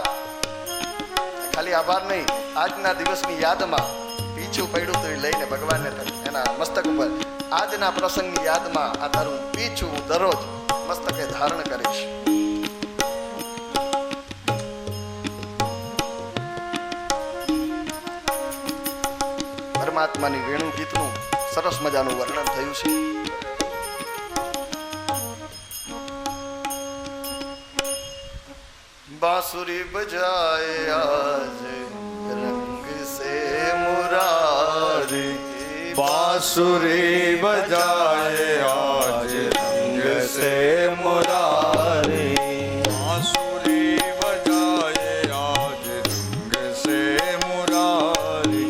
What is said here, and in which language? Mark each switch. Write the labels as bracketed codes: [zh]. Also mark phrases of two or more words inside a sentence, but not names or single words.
[gu] ખાલી આભાર નહીં, આજના દિવસની યાદમાં પીછું પડ્યું તો એ લઈને ભગવાનને એના મસ્તક ઉપર, આજના પ્રસંગની યાદમાં આ તારું પીછું હું દરરોજ મસ્તકે ધારણ કરીશ. પરમાત્માની વેણુ ગીતનું સરસ મજાનું વર્ણન થયું છે. [hi] बांसुरी बजाए आज रंग से मुरारी, बांसुरी बजाए आज रंग से मुरारी, बांसुरी बजाए आज रंग से मुरारी.